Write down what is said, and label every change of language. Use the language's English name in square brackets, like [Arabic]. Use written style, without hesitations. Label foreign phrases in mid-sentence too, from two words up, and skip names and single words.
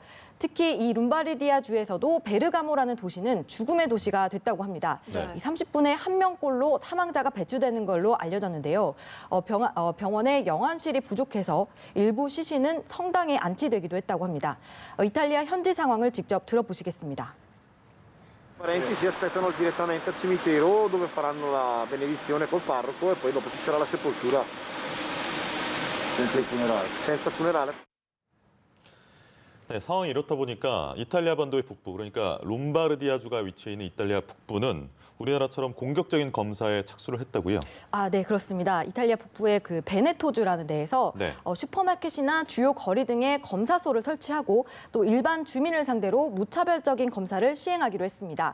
[Korean] 특히 이 룸바르디아 주에서도 베르가모라는 도시는 죽음의 도시가 됐다고 합니다. 네. 30분에 1명꼴로 사망자가 배출되는 걸로 알려졌는데요. 병원에 영안실이 부족해서 일부 시신은 성당에 안치되기도 했다고 합니다. 이탈리아 현지 상황을 직접 들어보시겠습니다. [Italian] Parenti si aspettano direttamente al cimitero dove faranno la benedizione col parroco e poi dopo ci sarà la sepoltura. Senza il funerale. Senza funerale. [Korean] 네, 상황이 이렇다 보니까 이탈리아 반도의 북부, 그러니까 롬바르디아주가 위치해 있는 이탈리아 북부는 우리나라처럼 공격적인 검사에 착수를 했다고요? 네, 그렇습니다. 이탈리아 북부의 그 베네토주라는 데에서 슈퍼마켓이나 주요 거리 등에 검사소를 설치하고 또 일반 주민을 상대로 무차별적인 검사를 시행하기로 했습니다.